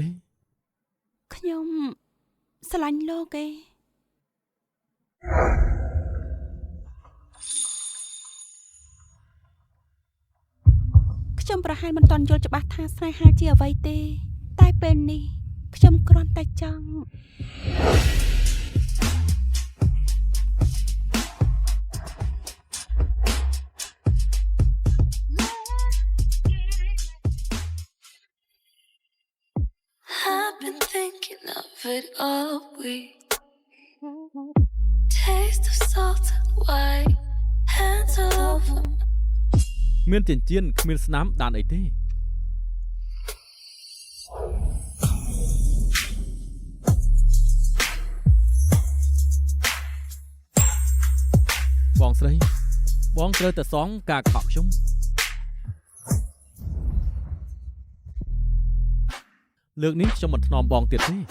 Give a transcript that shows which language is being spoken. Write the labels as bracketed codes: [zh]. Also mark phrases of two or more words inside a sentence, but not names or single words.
[km] ខ្ញុំស្រឡាញ់លោកឯងខ្ញុំប្រហែលមិនទាន់យល់ច្បាស់ថាស្នេហាជាអ្វីទេតែពេលនេះខ្ញុំគ្រាន់តែចង់ [en] I've been thinking of it all week. Taste of salt and white, hands all over. [km] មានចិញ្ចៀនគ្មានស្នាមដានអីទេបងស្រីបងត្រូវតែសងការកក់ខ្ញុំលើកនេះខ្ញុំមិនថ្នមបងទៀតទេ